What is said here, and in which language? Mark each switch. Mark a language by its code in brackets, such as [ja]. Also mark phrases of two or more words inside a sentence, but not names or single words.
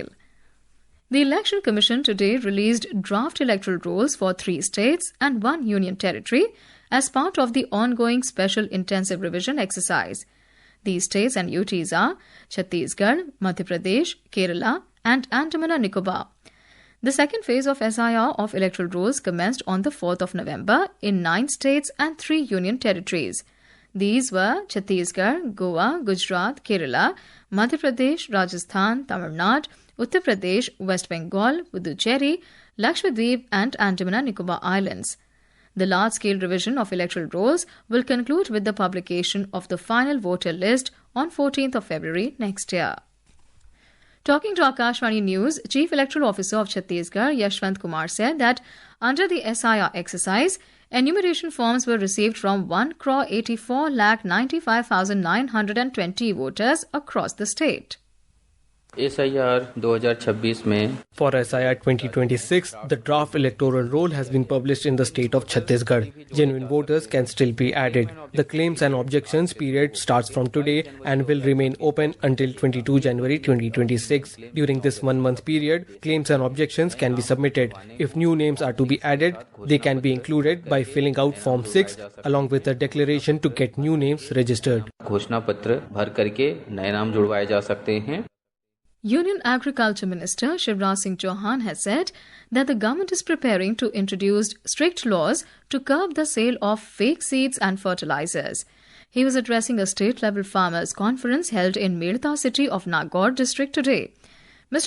[en] The Election Commission today released draft electoral rolls for 3 states and 1 union territory as part of the ongoing special intensive revision exercise. These states and UTs are Chhattisgarh, Madhya Pradesh, Kerala and Andaman and Nicobar. The second phase of SIR of electoral rolls commenced on the 4th of November in 9 states and 3 union territories. These were Chhattisgarh, Goa, Gujarat, Kerala, Madhya Pradesh, Rajasthan, Tamil Nadu, Uttar Pradesh, West Bengal, Puducherry, Lakshadweep and Andaman and Nicobar Islands. The large-scale revision of electoral rolls will conclude with the publication of the final voter list on 14th of February next year. Talking to Akashvani News, Chief Electoral Officer of Chhattisgarh, Yashwant Kumar, said that under the SIR exercise, enumeration forms were received from 1,84,95,920 voters across the state. [hi] SIR 2026 में [en] For SIR 2026, the draft electoral roll has been published in the state of Chhattisgarh. Genuine voters can still be added. The claims and objections period starts from today and will remain open until 22 January 2026. During this 1-month period, claims and objections can be submitted. If new names are to be added, they can be included by filling out Form 6 along with a declaration to get new names registered. [hi] घोषणा पत्र भर करके नए नाम जुड़वाए जा सकते हैं. [en] Union Agriculture Minister Shivraj Singh Chouhan has said that the government is preparing to introduce strict laws to curb the sale of fake seeds and fertilizers. He was addressing a state-level farmers' conference held in Medta city of Nagaur district today. Mr.